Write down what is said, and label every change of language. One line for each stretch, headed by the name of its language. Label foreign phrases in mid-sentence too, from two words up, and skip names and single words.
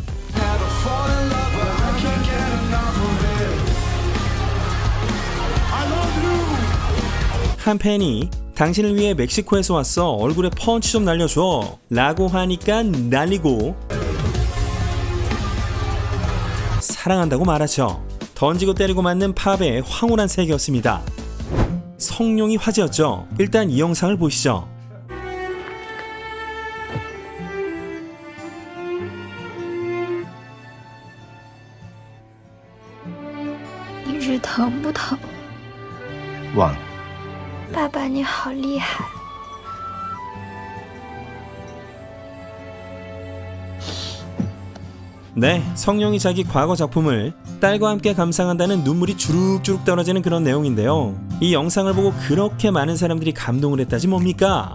Korean: 한 팬이 당신을 위해 멕시코에서 왔어, 얼굴에 펀치 좀 날려줘 라고 하니까 날리고 사랑한다고 말하죠. 던지고 때리고 맞는 팝의 황홀한 세계였습니다. 성룡이 화제였죠. 일단 이 영상을 보시죠.
Chinese: 你日疼不疼？忘了。爸爸，你好厉害！
Korean: 네, 성룡이 자기 과거 작품을 딸과 함께 감상한다는 눈물이 주룩주룩 떨어지는 그런 내용인데요. 이 영상을 보고 그렇게 많은 사람들이 감동을 했다지 뭡니까?